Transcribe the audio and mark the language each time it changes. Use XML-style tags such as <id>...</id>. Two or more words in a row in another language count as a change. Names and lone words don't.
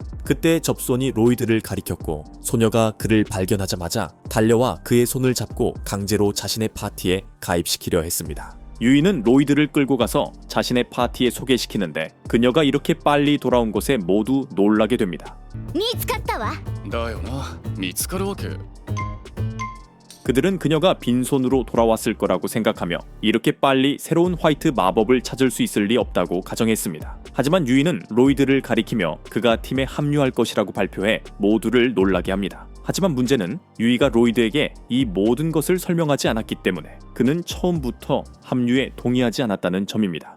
<ko>그때 접수원이 로이드를 가리켰고 소녀가 그를 발견하자마자 달려와 그의 손을 잡고 강제로 자신의 파티에 가입시키려 했습니다. 유이는 로이드를 끌고 가서 자신의 파티에 소개시키는데 그녀가 이렇게 빨리 돌아온 것에 모두 놀라게 됩니다.</ko> <ja>見つかったわだよな見つかるわけ</ja> <ko>그들은 그녀가 빈손으로 돌아왔을 거라고 생각하며 이렇게 빨리 새로운 화이트 마법을 찾을 수 있을 리 없다고 가정했습니다. 하지만 유이는 로이드를 가리키며 그가 팀에 합류할 것이라고 발표해 모두를 놀라게 합니다. 하지만 문제는 유이가 로이드에게 이 모든 것을 설명하지 않았기 때문에 그는 처음부터 합류에 동의하지 않았다는 점입니다.</ko>